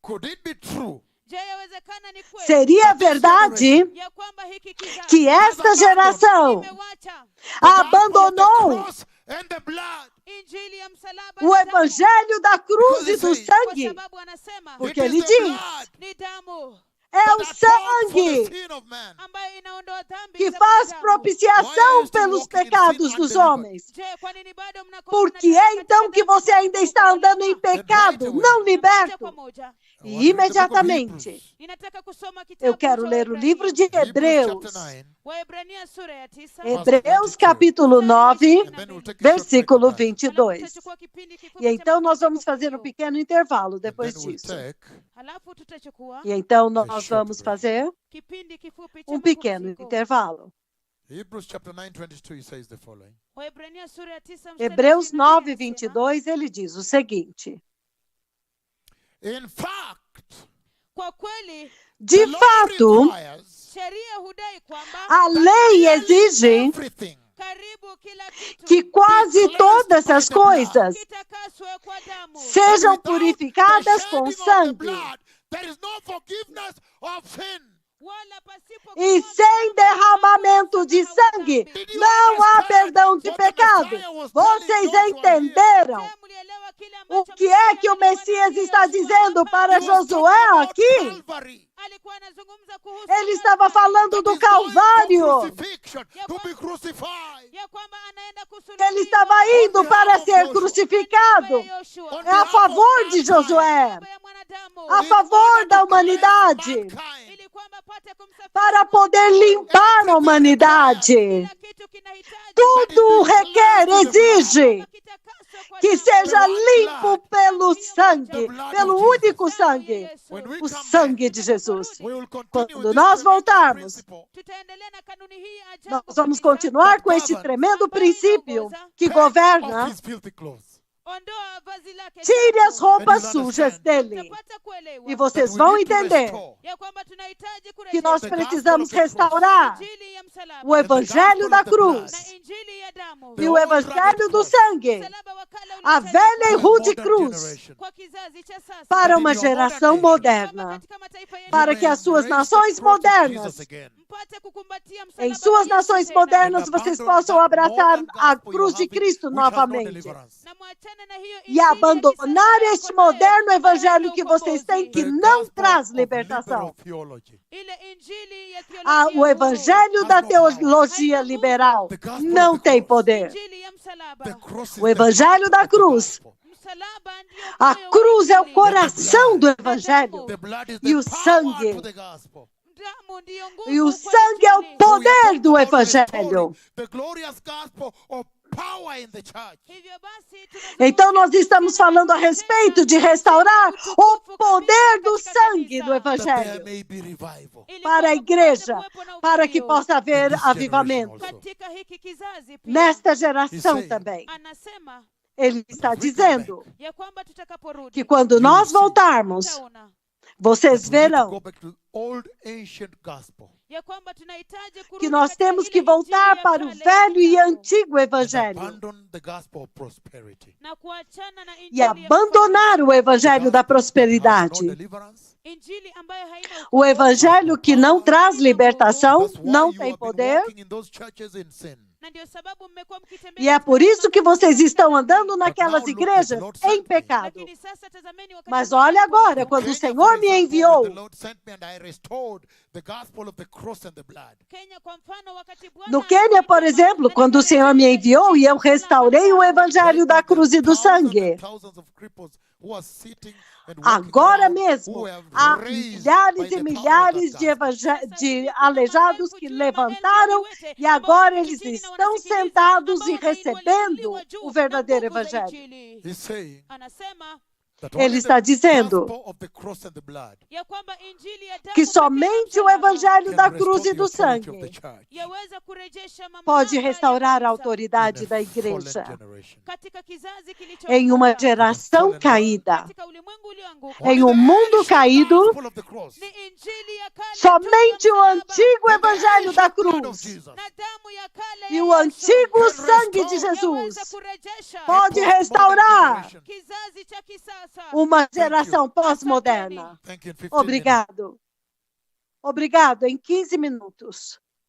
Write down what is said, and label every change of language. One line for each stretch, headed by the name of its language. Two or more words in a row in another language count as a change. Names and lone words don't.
Portuguese: Seria verdade que esta geração abandonou o evangelho da cruz e do sangue, porque ele diz: É o sangue
Swahili: ambayo inaondoa dhambi
Portuguese: que
Swahili: za
Portuguese: faz
Swahili: mwanadamu.
Portuguese: propiciação pelos pecados dos homens.
Swahili: Je, kwa nini bado mnakuwa
Portuguese: Por que
Swahili: mnatembea
Portuguese: é então
Swahili: katika
Portuguese: que
Swahili: dhambi
Portuguese: você ainda está andando em pecado, não
Swahili: moja
Portuguese: liberto?
Swahili: kwa moja?
Portuguese: E imediatamente
Swahili: Ninataka kusoma kitabu
Portuguese: eu quero
Swahili: cha
Portuguese: ler o
Swahili: Waebrania.
Portuguese: livro de Hebreus.
Swahili: Waebrania sura ya 9.
Portuguese: Hebreus capítulo 9,
English: And then we'll take a short
Portuguese: versículo
English: break.
Portuguese: 22.
Swahili: Tutachukua kipindi kifupi
Portuguese: E
Swahili: cha
Portuguese: então nós vamos
Swahili: mapumziko
Portuguese: fazer um
Swahili: kidogo.
Portuguese: pequeno intervalo
English: And
Portuguese: depois
English: then we'll
Portuguese: disso.
English: take
Swahili: Halafu tutachukua
Portuguese: E então A nós
English: short
Portuguese: vamos
English: break.
Portuguese: fazer
Swahili: kipindi kifupi cha
Portuguese: um pequeno
Swahili: mapumziko.
Portuguese: intervalo.
English: Hebrews chapter 9, 22, he says the following.
Swahili: Waebrania sura ya 9 mstari
Portuguese: Hebreus 22 9,
Swahili: anasema,
Portuguese: 22, ele diz o seguinte:
English: In fact,
Swahili: kwa kweli
Portuguese: de
English: the law
Portuguese: fato,
English: requires
Swahili: sheria hudai kwamba
Portuguese: a lei exige
English: everything
Swahili: karibu kila kitu
Portuguese: que quase todas as coisas
Swahili: kitakaswe kwa damu.
Portuguese: sejam
English: Without
Portuguese: purificadas
English: the
Portuguese: com
English: shedding of the
Portuguese: sangue.
English: blood, there is no forgiveness of sin.
Swahili: Wala pasipo
Portuguese: E
Swahili: kumwaga
Portuguese: sem
Swahili: damu
Portuguese: derramamento de
Swahili: hakuna
Portuguese: sangue,
Swahili: dhambi.
Portuguese: não há perdão de pecado. Vocês entenderam
Swahili: Je, mlielewa kile
Portuguese: o
Swahili: ambacho
Portuguese: que é
Swahili: Mungu
Portuguese: que o Messias
Swahili: alimwambia
Portuguese: está
Swahili: Yoshua
Portuguese: dizendo
Swahili: hapa?
Portuguese: para
English: He was talking
Portuguese: Josué
English: about
Portuguese: aqui?
English: Calvary.
Swahili: Alikuwa anazungumza kuhusu
Portuguese: Ele estava Calvary. falando
English: That
Portuguese: do
English: is going for
Portuguese: Calvário.
English: crucifixion, to be crucified.
Swahili: ya kwamba anaenda
Portuguese: Que ele estava
Swahili: kusulubiwa
Portuguese: indo para ser crucificado.
Swahili: ya Yoshua,
English: On
Portuguese: É a favor de Josué,
Swahili: niaba ya mwanadamu,
Portuguese: a favor da humanidade,
English: Mankind.
Swahili: ili kwamba apate kumsafisha
Portuguese: para poder limpar a humanidade.
Swahili: kila kitu kinahitaji
Portuguese: Tudo requer, exige
Swahili: kitakaswe kwa
Portuguese: que
Swahili: damu.
Portuguese: seja limpo pelo sangue, pelo único sangue,
English: When we
Portuguese: o
English: come
Portuguese: sangue
English: back,
Portuguese: de Jesus.
English: we will continue
Portuguese: Quando
English: with this
Portuguese: nós
English: tremendous
Portuguese: voltarmos,
English: principle
Swahili: Tutaendelea na kanuni hii ya ajabu
Portuguese: nós vamos
Swahili: kabisa.
Portuguese: continuar com este tremendo princípio que
English: off
Portuguese: governa.
English: his filthy clothes.
Swahili: Ondoa vazi lake
Portuguese: Tire as
Swahili: chafu.
Portuguese: roupas
English: And you'll
Portuguese: sujas
English: understand.
Portuguese: dele.
Swahili: Utapata kuelewa
Portuguese: E
English: That
Portuguese: vocês
English: we
Portuguese: vão
English: need to
Portuguese: entender
English: restore
Swahili: ya kwamba tunahitaji
Portuguese: que
Swahili: kurejesha
Portuguese: nós
English: the
Portuguese: precisamos
English: gospel of the cross.
Portuguese: restaurar
Swahili: injili ya msalaba
Portuguese: o evangelho da cruz
Swahili: na injili ya damu
Portuguese: e o evangelho do sangue,
Swahili: msalaba wa kale
Portuguese: a
Swahili: uliotajwa
Portuguese: velha e
English: for the
Portuguese: rude
English: modern
Portuguese: cruz,
English: generation.
Swahili: kwa kizazi cha sasa
Portuguese: para
English: But
Portuguese: uma
English: in your modern
Portuguese: geração
English: nation,
Portuguese: moderna,
Swahili: katika mataifa yetu
Portuguese: para
English: You
Portuguese: que
English: may
Portuguese: as suas
English: embrace the
Portuguese: nações
English: cross of
Portuguese: modernas,
English: Jesus again.
Swahili: mpate kukumbatia
Portuguese: em
Swahili: msalaba
Portuguese: suas
Swahili: wa Yesu
Portuguese: nações
Swahili: tena.
Portuguese: modernas,
English: And
Portuguese: vocês
English: abandon
Portuguese: possam
English: that
Portuguese: abraçar
English: modern
Portuguese: a
English: gospel
Portuguese: cruz
English: you're
Portuguese: de
English: having,
Portuguese: Cristo
English: which has no
Portuguese: novamente.
Swahili: na
English: deliverance.
Swahili: mwachane na hiyo
Portuguese: E
Swahili: injili ya
Portuguese: abandonar
Swahili: kisasa
Portuguese: este
Swahili: yako nayo,
Portuguese: moderno
Swahili: ambayo
Portuguese: evangelho
Swahili: haina
Portuguese: que vocês têm, que
English: The
Portuguese: não
English: gospel
Portuguese: traz
English: of
Portuguese: libertação.
English: liberal theology.
Swahili: ile injili ya
Portuguese: O
Swahili: theolojia
Portuguese: evangelho
English: Has
Portuguese: da
English: no power.
Portuguese: teologia liberal
English: The gospel
Portuguese: não
English: of the
Portuguese: tem
English: cross.
Portuguese: poder.
Swahili: injili ya msalaba
English: The cross is
Portuguese: O
English: the
Portuguese: evangelho
English: heart
Portuguese: da
English: of the
Portuguese: cruz.
English: gospel.
Swahili: msalaba ndio
Portuguese: A
Swahili: moyo wa
Portuguese: cruz é o
Swahili: injili.
Portuguese: coração do evangelho.
English: The blood is
Portuguese: E
English: the
Portuguese: o
English: power
Portuguese: sangue.
English: to the gospel.
Swahili: Damu ndiyo nguvu
Portuguese: E o
Swahili: kwa
Portuguese: sangue é o
Swahili: injili.
English: So we are
Portuguese: poder
English: talking
Portuguese: do
English: about
Portuguese: evangelho.
English: restoring the glorious gospel of power in the church.
Swahili: Hivyo basi, tunazungumzia
Portuguese: Então nós estamos falando a respeito de restaurar o poder do sangue do
English: That there
Portuguese: evangelho
English: may be revival.
Swahili: ili
Portuguese: para a
Swahili: kwamba
Portuguese: igreja,
Swahili: kupate kuwepo na
Portuguese: para que
Swahili: uvuvio.
Portuguese: possa haver
English: In this
Portuguese: avivamento.
English: generation also.
Swahili: Katika hiki kizazi pia
Portuguese: Nesta geração
English: He's saying-
Portuguese: também.
Swahili: anasema
Portuguese: Ele está dizendo
Swahili: ya kwamba tutakaporudi
Portuguese: que quando nós voltarmos,
Swahili: tutaona
Portuguese: vocês
English: That we need to
Portuguese: verão
English: go back to the old ancient gospel
Swahili: ya kwamba tunahitaji kurudi
Portuguese: que nós
Swahili: katika
Portuguese: temos
Swahili: ile
Portuguese: que
Swahili: injili
Portuguese: voltar
Swahili: ya
Portuguese: para o
Swahili: kale ya
Portuguese: velho e
Swahili: kitambo
Portuguese: antigo
English: and
Portuguese: evangelho
English: abandon the gospel of prosperity.
Swahili: na kuachana na
Portuguese: e
Swahili: injili ya
Portuguese: abandonar o evangelho da
English: Gospel that has no
Portuguese: prosperidade.
English: deliverance.
Swahili: injili ambayo haina
Portuguese: O evangelho que não traz libertação,
English: That's why
Portuguese: não
English: you
Portuguese: tem
English: have been
Portuguese: poder.
English: walking in those churches in sin.
Swahili: na ndio sababu mmekuwa mkitembea
Portuguese: E é
Swahili: katika
Portuguese: por isso que
Swahili: mambo
Portuguese: vocês
Swahili: ya
Portuguese: estão
Swahili: dhambi.
Portuguese: andando naquelas
English: now look,
Portuguese: igrejas
English: the Lord
Portuguese: em
English: sent me.
Portuguese: pecado.
Swahili: Lakini sasa tazameni wakati
Portuguese: Mas
Swahili: Bwana
Portuguese: olha agora,
Swahili: alipokuja.
Portuguese: quando o Kenya, Senhor
English: for
Portuguese: me
English: example,
Portuguese: enviou,
English: when the Lord sent me and I restored the gospel of the cross and the blood.
Swahili: Kenya, kwa mfano, wakati Bwana
Portuguese: no Quênia, por
Swahili: alinituma,
Portuguese: exemplo,
Swahili: na
Portuguese: quando o Senhor me
Swahili: nikarejesha
Portuguese: enviou e eu
Swahili: injili ya
Portuguese: restaurei o
Swahili: msalaba.
Portuguese: evangelho
English: Right
Portuguese: da
English: now,
Portuguese: cruz e do
English: there's thousands
Portuguese: sangue.
English: and thousands of cripples who are sitting and walking
Portuguese: Agora
English: around,
Portuguese: mesmo,
English: who have
Portuguese: há
English: raised
Portuguese: milhares
English: by
Portuguese: e
English: the power of
Portuguese: milhares
English: that
Portuguese: de,
English: gospel.
Portuguese: de aleijados que levantaram e agora eles estão sentados e recebendo o verdadeiro evangelho.
English: He's saying
Swahili: Anasema
English: that
Portuguese: Ele
English: only
Portuguese: está
English: the
Portuguese: dizendo
English: gospel of the cross and the blood
Swahili: ya kwamba injili ya damu
Portuguese: que
Swahili: pekee na
Portuguese: somente o
Swahili: msalaba
Portuguese: evangelho
English: can
Portuguese: da
English: restore
Portuguese: cruz e
English: the
Portuguese: do
English: authority of the
Portuguese: sangue
English: church
Swahili: yaweza kurejesha mamlaka
Portuguese: pode
Swahili: ya
Portuguese: restaurar a
Swahili: kanisa
Portuguese: autoridade
English: in
Portuguese: da
English: a fallen
Portuguese: igreja
English: generation.
Swahili: katika kizazi
Portuguese: em uma
Swahili: kilichoanguka,
Portuguese: geração caída,
Swahili: katika ulimwengu ulioanguka.
Portuguese: em um mundo caído.
English: Gospel of the cross
Swahili: Ni injili ya kale
Portuguese: Somente
Swahili: tu ya
Portuguese: o
Swahili: msalaba
Portuguese: antigo
English: and the
Portuguese: evangelho da
English: ancient blood of
Portuguese: cruz
English: Jesus
Swahili: na damu ya kale
Portuguese: e
Swahili: ya
Portuguese: o
Swahili: Yesu
Portuguese: antigo
English: can
Portuguese: sangue de
English: restore,
Portuguese: Jesus
Swahili: yaweza kurejesha
Portuguese: pode
English: a postmodern
Portuguese: restaurar
English: generation.
Swahili: kizazi cha kisasa.
Portuguese: uma geração pós-moderna.
English: Thank you. In 15 minutes.
Portuguese: Obrigado. Obrigado. Em 15 minutos.